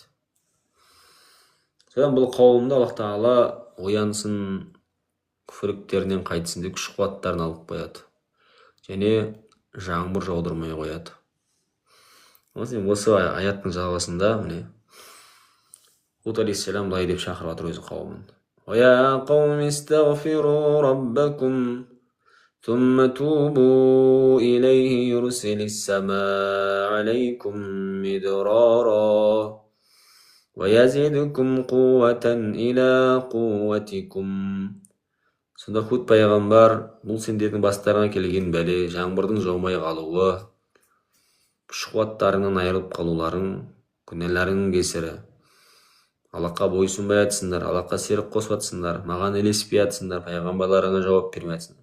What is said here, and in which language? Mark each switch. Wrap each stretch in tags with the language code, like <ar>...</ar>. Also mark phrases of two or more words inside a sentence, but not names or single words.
<kk>Содан бұл қауымды Аллах Тағала оянсын, күфірліктерінен қайтсын деп күш-қуаттарын алып қояды. Және жаңбыр жаудырмай қояды. Осы аяттың жалғасында Худ алейхиссалам былай деп шақырып жатыр өзі қауымын:</kk> <ar>«يا قوم استغفروا ربكم, ثم توبوا إليه يرسل السماء عليكم مدرارا ويزدكم قوة إلى قوتكم».</ar> <kk>Сонда Худ пайғамбар: бұл сендердің бастарыңа келген бәле, жаңбырдың жаумай қалуы, күш-қуаттарыңнан айырылып қалуларың, күнәларыңның кесірі. Аллахқа бойсынбай жатсыңдар, Аллахқа серік қосып жатсыңдар, маған ілеспей жатсыңдар, пайғамбарларыңа жауап бермей жатсыңдар.</kk>